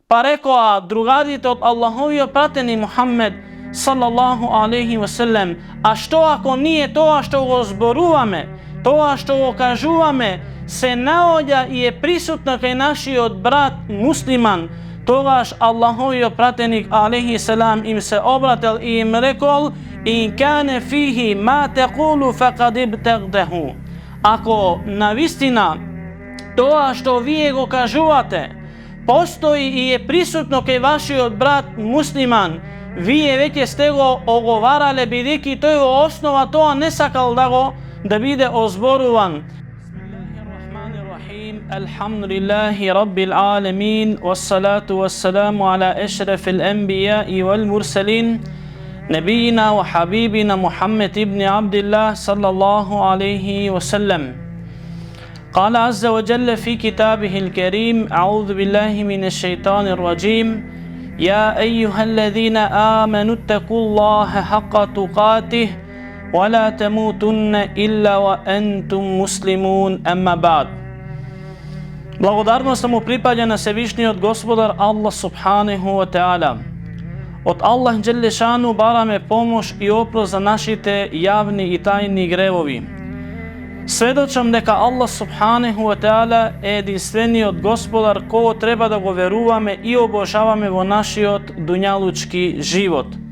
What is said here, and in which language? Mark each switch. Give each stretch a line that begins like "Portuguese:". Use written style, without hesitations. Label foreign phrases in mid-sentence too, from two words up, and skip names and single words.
Macedonian: Па рекоа другарите од Аллаховиот пратеник Мухаммед
Arabic: صلى الله عليه وسلم,
Macedonian: а што ако ние тоа што го зборуваме, тоа што го кажуваме, се наоѓа и е присутно кај нашиот брат муслиман, тогаш Аллаховиот пратеник
Arabic: عليه السلام
Macedonian: им се обратил и им рекол:
Arabic: "إن كان فيه ما تقول فقد اغتبته."
Macedonian: Ако навистина тоа што вие го кажувате постои и е присутно кај вашиот брат муслиман, вие веќе сте го оговарале, бидејќи тој во основа тоа не сакал да биде озборуван.
Arabic: بسم الله الرحمن الرحيم. الحمد لله رب العالمين، والصلاة والسلام على أشرف الأنبياء والمرسلين، نبينا وحبيبنا محمد بن عبد الله صلى الله عليه وسلم. قال عز وجل في كتابه الكريم: أعوذ بالله من الشيطان الرجيم. يا أيها الذين آمنوا اتقوا الله حق تقاته ولا تموتن إلا وأنتم مسلمون. أما بعد.
Macedonian: Благодарност му припаѓа на Севишниот Господар Аллах
Arabic: سبحانه وتعالى.
Macedonian: Од Аллах Джелешану бараме помош и опрос за нашите јавни и тајни гревови. Сведочам дека Аллах
Arabic: سبحانه وتعالى
Macedonian: е единствениот Господар кого треба да го веруваме и обожаваме во нашиот дуњалучки живот.